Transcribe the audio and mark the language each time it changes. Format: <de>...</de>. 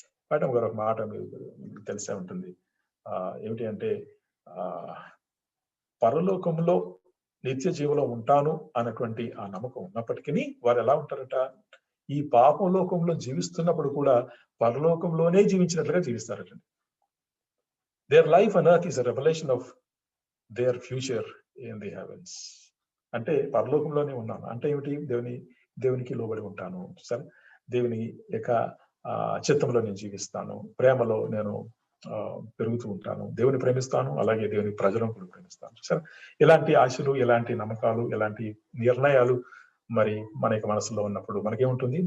<te>Madam గారు ఒక మాట మీకు తెలిసే ఉంటుంది, ఏమిటి అంటే పరలోకంలో నిత్య జీవంలో ఉంటాను అన్నటువంటి ఆ నమ్మకం ఉన్నప్పటికీ వారు ఎలా ఉంటారట? ఈ పాపలోకంలో జీవిస్తున్నప్పుడు కూడా పరలోకంలోనే జీవించినట్లుగా జీవిస్తారటండి.</te> <en>Their life on earth is a revelation of their future in the heavens.</en> <te>అంటే పరలోకంలోనే ఉన్నాను అంటే ఏమిటి? దేవునికి లోబడి ఉంటాను, సరే, దేవుని యొక్క చిత్తంలో నేను జీవిస్తాను, ప్రేమలో నేను పెరుగుతూ ఉంటాను, దేవుని ప్రేమిస్తాను, అలాగే దేవుని ప్రజలను కూడా ప్రేమిస్తాను. సరే, ఇలాంటి ఆశలు, ఇలాంటి నమ్మకాలు, ఇలాంటి నిర్ణయాలు మరి మన యొక్క మనసులో ఉన్నప్పుడు మనకేముంటుంది?</te>